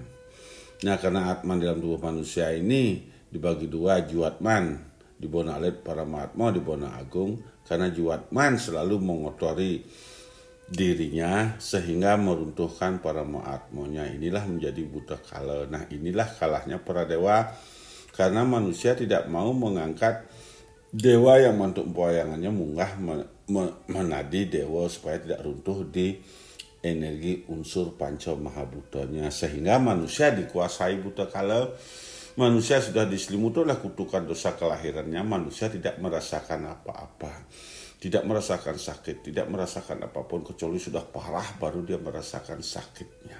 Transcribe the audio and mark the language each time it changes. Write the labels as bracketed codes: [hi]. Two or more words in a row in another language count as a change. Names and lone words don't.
[id] Nah, karena Atman dalam tubuh manusia ini dibagi 2, Jiwatman di Bona Alit, Paramatma di Bona Agung, karena Jiwatman selalu mengotori dirinya sehingga meruntuhkan Paramatmanya. Inilah menjadi buta kala. Nah, inilah kalahnya para dewa karena manusia tidak mau mengangkat dewa yang mantuk poyangannya munggah menadi dewa supaya tidak runtuh di energi unsur panca mahabutanya, sehingga manusia dikuasai buta kala. Manusia sudah diselimuti oleh kutukan dosa kelahirannya, manusia tidak merasakan apa-apa, tidak merasakan sakit, tidak merasakan apapun kecuali sudah parah baru dia merasakan sakitnya.